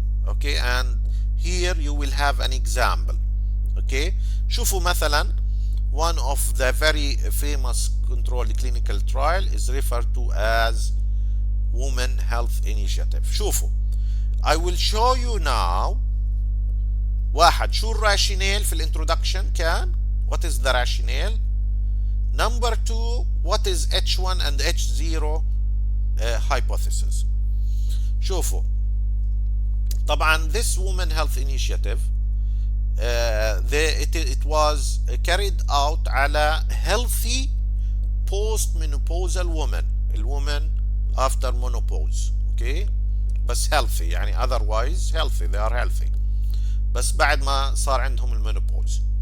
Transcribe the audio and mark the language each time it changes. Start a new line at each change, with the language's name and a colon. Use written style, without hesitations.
English: Okay, and here you will have an example. Okay,
Arabic: شوفوا
English: مثلا one of the very famous controlled clinical trial is referred to as Women Health Initiative.
Arabic: شوفوا,
English: I will show you now.
Arabic: واحد, شو الراشينيل في الانترودكشن كان?
English: What is the rationale? Number 2, what is H1 and H0 hypothesis?
Arabic: شوفوا, طبعا
English: this Women Health Initiative it was carried out
Arabic: على
English: healthy post-menopausal women, الwomen after menopause. Okay,
Arabic: بس
English: healthy
Arabic: يعني
English: otherwise healthy, they are healthy,
Arabic: بس بعد ما صار عندهم المينوبوز.